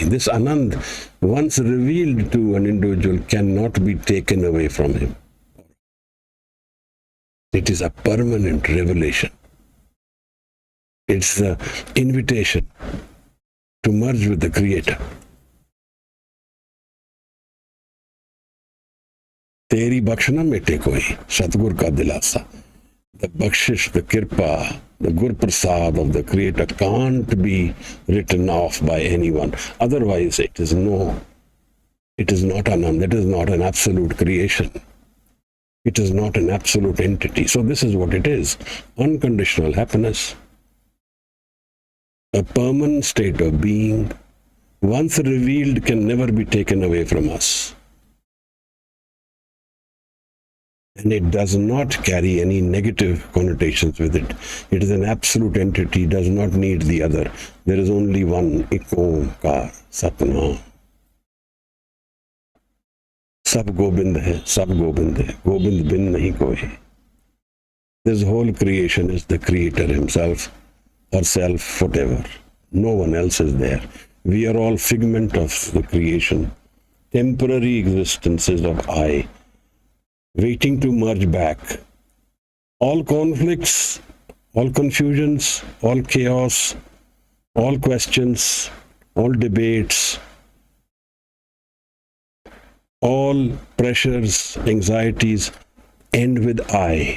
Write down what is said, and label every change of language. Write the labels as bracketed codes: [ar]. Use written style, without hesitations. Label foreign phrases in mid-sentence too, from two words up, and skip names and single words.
[en] This Anand, once revealed to an individual, cannot be taken away from him. It is a permanent revelation. It's the invitation to merge with the Creator. [pa] ਤੇਰੀ ਬਖਸ਼ਣਾ ਮੇਟੇ ਕੋਈ, ਸਤਿਗੁਰ ਕਾ ਦਿਲਾਸਾ. [en] The bakshish, the kirpa, the Gur Prasad of the Creator can't be written off by anyone. Otherwise, it is not Anand. It is not an absolute creation. It is not an absolute entity. So this is what it is. Unconditional happiness. A permanent state of being, once revealed, can never be taken away from us. And it does not carry any negative connotations with it. It is an absolute entity, does not need the other. There is only one, Ekomkar, Satnam. [pa] ਸਭ ਗੋਬਿੰਦ ਹੈ, ਸਭ ਗੋਬਿੰਦ ਹੈ. ਗੋਬਿੰਦ ਬਿਨ ਨਹੀ ਕੋਈ. [en] This whole creation is the Creator Himself, or self, whatever. No one else is there. We are all figment of the creation, temporary existences of I, waiting to merge back. All conflicts, all confusions, all chaos, all questions, all debates, all pressures, anxieties end with I.